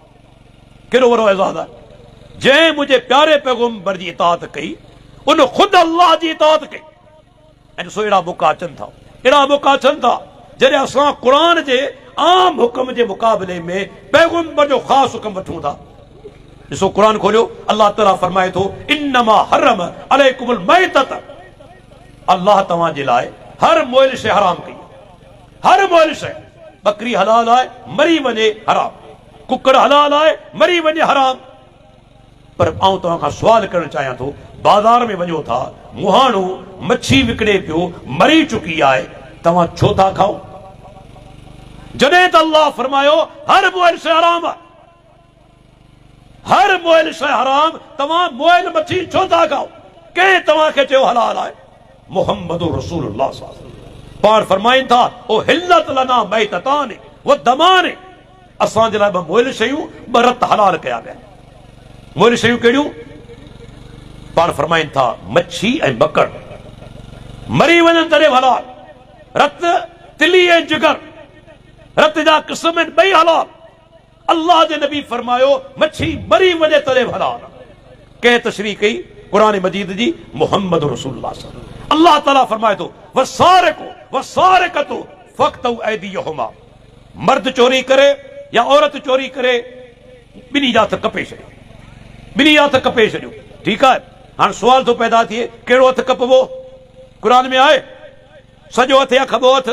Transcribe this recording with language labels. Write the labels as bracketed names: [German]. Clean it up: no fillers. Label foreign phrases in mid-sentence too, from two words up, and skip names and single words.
[Sindhi] केॾो वॾो एज़ाज़ आहे, जंहिं मुंहिंजे प्यारे पैगंबर जी इताअत कई उन ख़ुदि अल्लाह जी इताअत कई। ऐं ॾिसो अहिड़ा मौक़ा अचनि था, अहिड़ा मौक़ा अचनि था जॾहिं असां क़ुरान जे आम हुक्म जे मुक़ाबले में पैगंबर जो ख़ासि हुक्म वठूं था। ॾिसो क़ुरान खोलियो, अल्लाह ताला फरमाए थो, [Arabic] إنما حرم عليكم الميتة, [Sindhi] अल्लाह तव्हां जे लाइ हर मोइल शइ हराम कई, हर मोइल शइ। बकरी हलाल आहे, मरी वञे हराम, कुकड़ हलाल आहे, मरी वञे हराम। पर आउं तव्हां खां सुवाल करणु चाहियां थो, बाज़ार में वञो था, मुहाणो मच्छी विकिणे पियो, मरी चुकी आहे, तव्हां छो था खाओ? जॾहिं त अल्लाह फरमायो हर मोइल शइ हराम आहे, हर मोइल शइ हराम, तव्हां मोइल मच्छी छो था खाओ? कंहिं तव्हांखे चयो हलाल आहे? [Arabic] محمد رسول الله صلى الله عليه وسلم [Sindhi] पाण फरमाइनि था, [Arabic] أحلت لنا ميتتان ودمان, [Sindhi] असांजे लाइ ॿ मोइल शयूं, ॿ रत हलाल कया विया। मोइल शयूं कहिड़ियूं? पाण फरमाइनि था मच्छी ऐं बकड़, मरी वञनि तॾहिं हलाल, रत तिली ऐं जिगर, रत जा क़िस्म आहिनि, ॿई हलाल। अल्लाह जे नबी फरमायो मच्छी मरी वञे तॾहिं हलाल। कंहिं तशरीह कई क़ुरान मजीद जी? [Arabic] محمد رسول الله صلى الله عليه وسلم. [Sindhi] अल्लाह ताला फरमाए थो, [Arabic] والسارق والسارقة فاقطعوا أيديهما, [Sindhi] मर्द चोरी करे या औरत चोरी करे, ॿिन्ही जा हथ कपे छॾियो, ॿिन्ही जा हथ कपे छॾियो। ठीकु आहे, हाणे सुवाल थो पैदा थिए, कहिड़ो हथ कपबो? क़ुरान में आहे सॼो हथ या खॿो हथ?